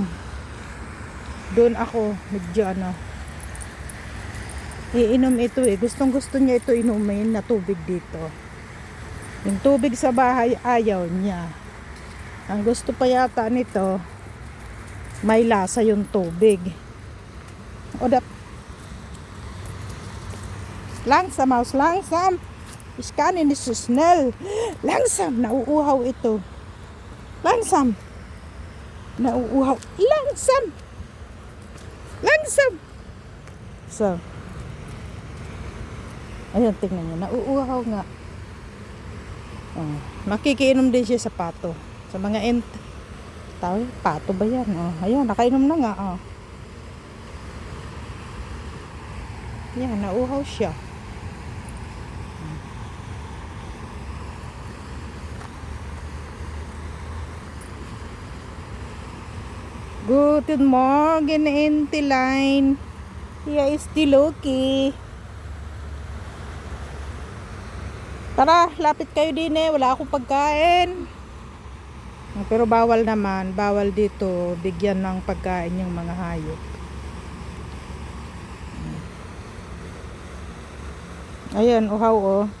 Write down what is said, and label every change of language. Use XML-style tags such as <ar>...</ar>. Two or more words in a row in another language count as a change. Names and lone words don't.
<tl>Doon ako medyo iinom ito eh. Gustong gusto niya ito inumin na tubig dito. Yung tubig sa bahay ayaw niya. Ang gusto pa yata nito may lasa yung tubig.</tl> <de>Langsam aus, langsam. Ich kann nicht so schnell. Langsam,</de> <tl>nauuhaw ito.</tl> <de>Langsam. Nauuhaw. Langsam. Langsam. So.</de> <tl>Ayun, tingnan niyo. Nauuhaw nga. Makikiinom din siya sa pato. Sa mga pato ba yan? Ayun, nakainom na nga. Yan, nauuhaw siya.</tl> <de>Guten Morgen, Entlein. Hier ist die Loki.</de> <tl>Tara, lapit kayo din eh. Wala akong pagkain. Pero bawal naman. Bawal dito bigyan ng pagkain yung mga hayop. Ayan, uhaw oh.</tl>